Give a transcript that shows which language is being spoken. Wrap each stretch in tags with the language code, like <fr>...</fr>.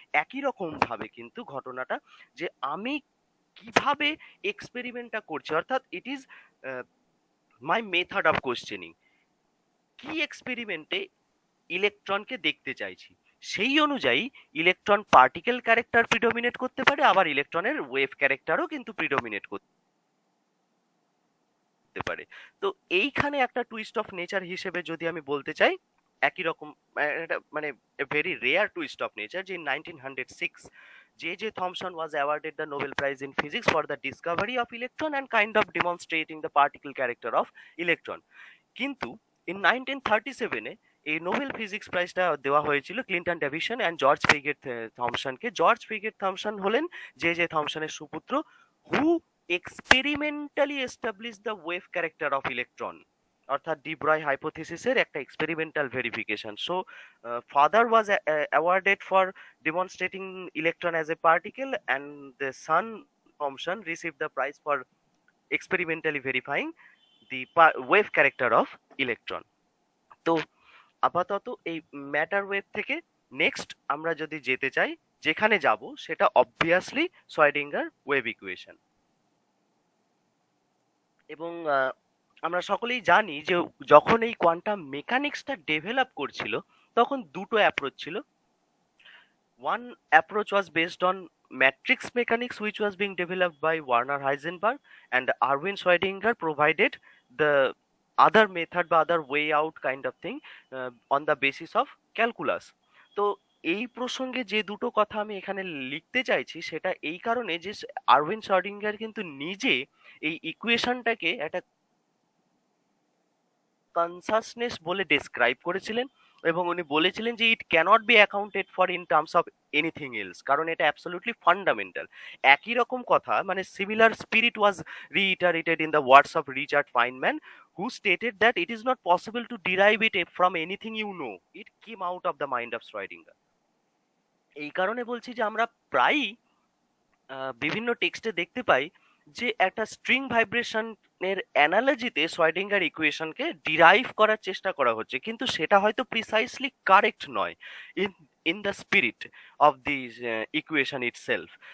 <bn>একই রকম ভাবে কিন্তু ঘটনাটা, যে আমি কিভাবে এক্সপেরিমেন্টটা করছি, অর্থাৎ</bn> <en>it is my method of questioning,</en> <bn>কি এক্সপেরিমেন্টে ইলেকট্রনকে দেখতে চাইছি, সেই অনুযায়ী ইলেকট্রন পার্টিকেল ক্যারেক্টার প্রিডোমিনেট করতে পারে, আবার ইলেকট্রনের ওয়েভ ক্যারেক্টারও কিন্তু প্রিডোমিনেট করতে পারে। তো এইখানে একটা টুইস্ট অফ নেচার হিসেবে যদি আমি বলতে চাই, একই রকম মানে</bn> <en>very rare twist of nature,</en> <bn>যে 1906 J.J.</bn> <en>Thomson was awarded the Nobel Prize in Physics for the discovery of electron and kind of demonstrating the particle character of electron.</en> <bn>কিন্তু</bn> <en>in 1937</en> <bn>এ এই নোবেল ফিজিক্স প্রাইজটা দেওয়া হয়েছিল Clinton Davidson and George ফিগেট থমসনকে। George ফিগেট Thomson হলেন J.J. থমসনের সুপুত্র,</bn> <en>who experimentally establish the wave character of electron,</en> <bn>অর্থাৎ D ব্রয় হাইপোথিসিসের একটা experimental verification.</bn> <en>So father was awarded for demonstrating electron as a particle, and the son Thomson received the prize for experimentally verifying the wave character of electron.</en> <bn>তো আপাতত এই matter wave থেকে next আমরা যদি যেতে চাই, যেখানে যাব সেটা অবভিয়াসলি সোয়াইডিঙ্গার ওয়েভ ইকুয়েশন। এবং আমরা সকলেই জানি যে যখন এই কোয়ান্টাম মেকানিক্সটা ডেভেলপ করছিল তখন দুটো অ্যাপ্রোচ ছিল।</bn> <en>One approach was based on matrix mechanics, which was being developed by Werner Heisenberg, and Erwin Schrödinger provided the other method বা other way out kind of thing on the basis of calculus.</en> <bn>তো এই প্রসঙ্গে যে দুটো কথা আমি এখানে লিখতে চাইছি সেটা এই কারণে যে আরউইন শ্রোডিঙ্গার কিন্তু নিজে এই ইকুয়েশনটাকে একটা কনসাসনেস বলে ডেসক্রাইব করেছিলেন, এবং উনি বলেছিলেন যে</bn> <en>it cannot be accounted for in terms of anything else,</en> <bn>কারণ এটা অ্যাবসলিউটলি ফান্ডামেন্টাল। একই রকম কথা, মানে</bn> <en>Similar spirit was reiterated in the words of Richard Feynman, who stated that it is not possible to derive it from anything you know. It came out of the mind of Schrödinger.</en> <bn>এই কারণে বলছি যে আমরা প্রায়ই বিভিন্ন টেক্সটে দেখতে পাই যে একটা স্ট্রিং ভাইব্রেশনের অ্যানালজিতে শ্রোডিঙ্গার ইকুয়েশনকে ডিরাইভ করার চেষ্টা করা হচ্ছে, কিন্তু সেটা হয়তো প্রিসাইসলি কারেক্ট নয়</bn> <en>In in the spirit of this equation itself.</en>